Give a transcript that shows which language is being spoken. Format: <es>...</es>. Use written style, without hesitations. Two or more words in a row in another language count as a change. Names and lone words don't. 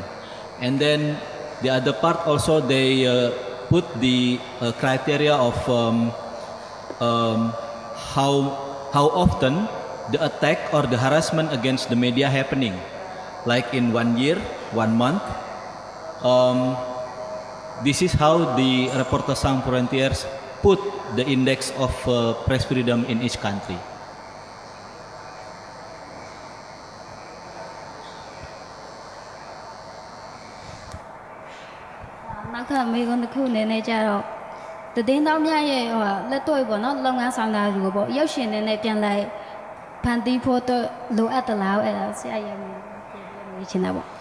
<en>And then the other part also they put the criteria of how often the attack or the harassment against the media happening, like in 1 year, 1 month. This is how the Reporters Sans Frontières put the index of press freedom in each country.</en> <my>နောက်ထပ်မေးခွန်းတစ်ခုအနေနဲ့ကြတော့တည်င်းတော်များရဲ့လက်တွေ့ပေါ့နော်လုပ်ငန်းဆောင်တာတွေကိုပေါ့ရုပ်ရှင်တွေနဲ့ပြန်လိုက်ဖန်တီးဖို့တော့လိုအပ်သလားအဲ့ဒါဆရာရဲ့မေးချင်တာပေါ့</my>